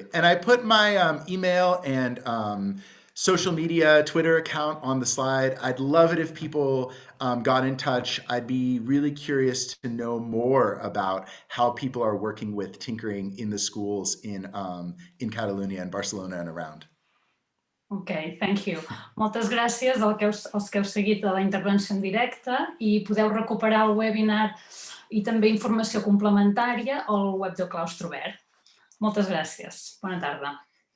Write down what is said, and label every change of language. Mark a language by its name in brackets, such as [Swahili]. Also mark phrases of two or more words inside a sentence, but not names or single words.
[English] And I put my email and social media, Twitter account on the slide. I'd love it if people got in touch. I'd be really curious to know more about how people are working with tinkering in the schools in Catalonia and Barcelona and around. Ok, thank you. [Catalan] Moltes gràcies als que heu seguit de la intervenció en directe i podeu recuperar el webinar i també informació complementària al web del Claustre Obert. Moltes gràcies. Bona tarda.